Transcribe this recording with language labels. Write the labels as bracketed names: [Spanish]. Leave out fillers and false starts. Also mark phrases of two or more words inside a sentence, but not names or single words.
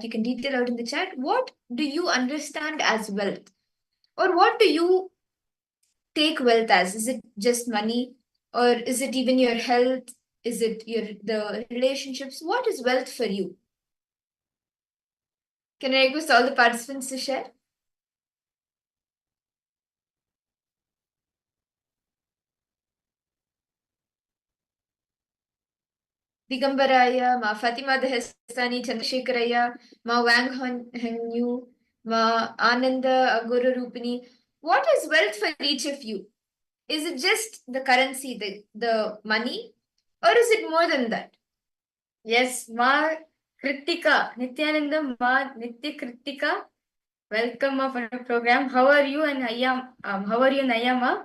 [English] You can detail out in the chat. What do you understand as wealth? Or what do you take wealth as? Is it just money? Or is it even your health? Is it the relationships? What is wealth for you? Can I request all the participants to share? Digambaraya, Ma Fatima Dehestani, Chandrasekharaya, Ma Wang Hengyu, Ma Ananda Aguru Rupini. What is wealth for each of you? Is it just the currency, the money, or is it more than that? Yes, Ma Kritika, Nithyananda, Ma Nitya Kritika. Welcome for the program. How are you and how are you, Nayama?